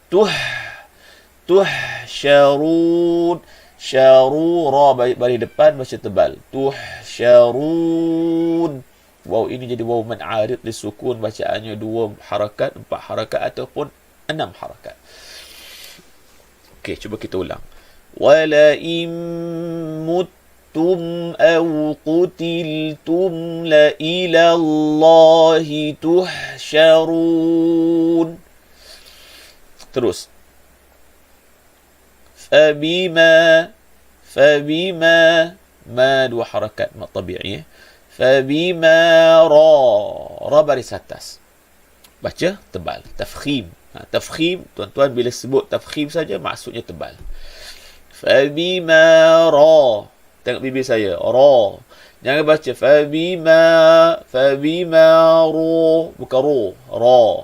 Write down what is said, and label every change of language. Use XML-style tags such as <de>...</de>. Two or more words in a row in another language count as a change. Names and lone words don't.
<ms>Tuhsyarun, syaru ra bari depan baca tebal. Tuhsyarun. Waw ini jadi waw man'arid disukun, bacaannya 2 harakat, 4 harakat ataupun 6 harakat. Okey, cuba kita ulang.</ms> <ar>Wala imuttum aw qutiltum la ila Allahi tuhsyarun.</ar> <ms>Terus. Fabima ma 2 harakat mat tabi'i. Fabima ra baris atas. Baca tebal. Tafkhim. Tafkhim, tuan-tuan bila sebut tafkhim saja maksudnya tebal. Fabima ra. Tengok bibir saya. Ra. Jangan baca fabima ro. Bukan ro. Ra.</ms>